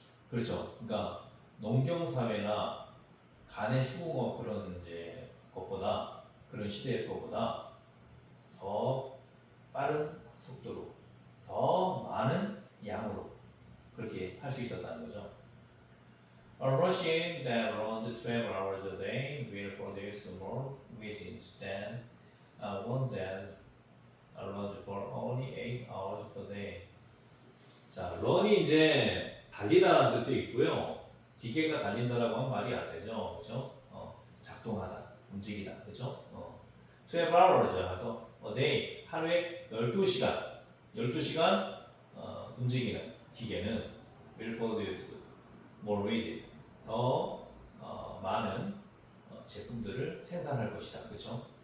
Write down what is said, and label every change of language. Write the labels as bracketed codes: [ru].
[ko] 그렇죠. 그러니까 농경사회나 간의 수공업 그런 이제 것보다 그런 시대의 것보다 더 빠른 속도로 더 많은 양으로 그렇게 할 수 있었다는 거죠. [en] A machine that runs 12 hours a day will produce more widgets than one that runs for only 8 hours per day. [ko] 자, run이 이제 달리다라는 뜻도 있고요. 기계가 달린다라고 하면 말이 안 되죠, 그렇죠? 작동하다, 움직이다, 그렇죠? [en] 12 hours죠. [ko] 그래서 [en] a day [ko] 하루에 12시간 움직이는 기계는 [en] will produce more widget [ko] 더 많은 제품들을 생산할 것이다, 그렇죠?